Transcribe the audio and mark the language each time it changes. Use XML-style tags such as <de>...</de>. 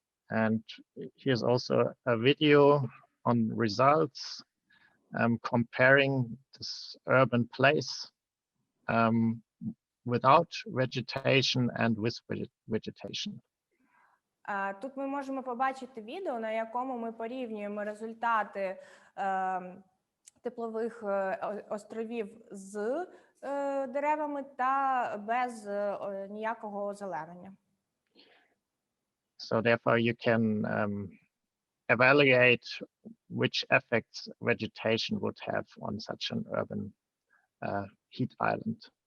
<en>And here's also a video on results comparing this urban place without vegetation and with vegetation.</en> <uk>Тут ми можемо побачити відео, на якому ми порівнюємо результати теплових островів з деревами та без ніякого озеленення.</uk> <en>So therefore you can evaluate which effects vegetation would have on such an urban heat island.</en>